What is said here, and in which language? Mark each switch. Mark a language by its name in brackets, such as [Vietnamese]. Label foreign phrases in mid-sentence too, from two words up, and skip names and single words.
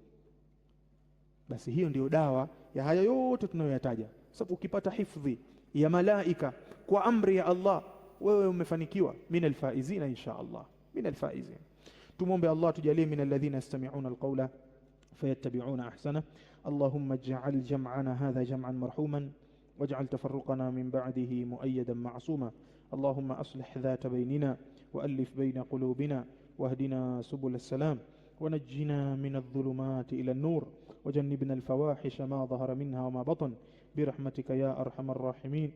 [Swahili] Basi hiyo ndiyo dawa ya haya yote tunayoyataja. Sababu ukipata hifadhi ya malaika kwa amri ya Allah, wewe umefanikiwa, [Arabic] من الفائزين إن شاء الله، من الفائزين. [Swahili] Tumombe Allah tujalie [Arabic] من الذين يستمعون القول فيتبعون أحسنه. اللهم اجعل جمعنا هذا جمعا مرحوما واجعل تفرقنا من بعده مؤيدا معصوما. اللهم أصلح ذات بيننا وألف بين قلوبنا واهدنا سبل السلام ونجنا من الظلمات إلى النور وجنبنا الفواحش ما ظهر منها وما بطن برحمتك يا أرحم الراحمين.